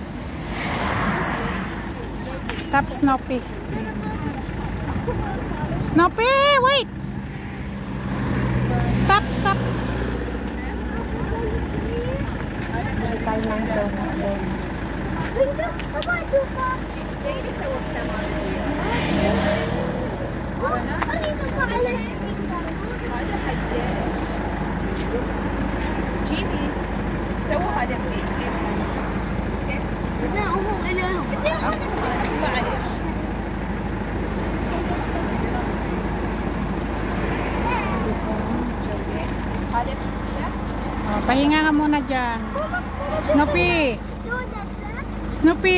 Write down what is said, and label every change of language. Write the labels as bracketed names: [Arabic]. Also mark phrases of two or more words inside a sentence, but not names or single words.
[English] Stop, Snoopy. Snoopy, wait! Stop. [Filipino] Bili tayo ng donut. Papa, [English] too far. [Arabic] جيبي سووا هذا معلش هذا [Filipino] Pahinga nga muna dyan. Snoopy.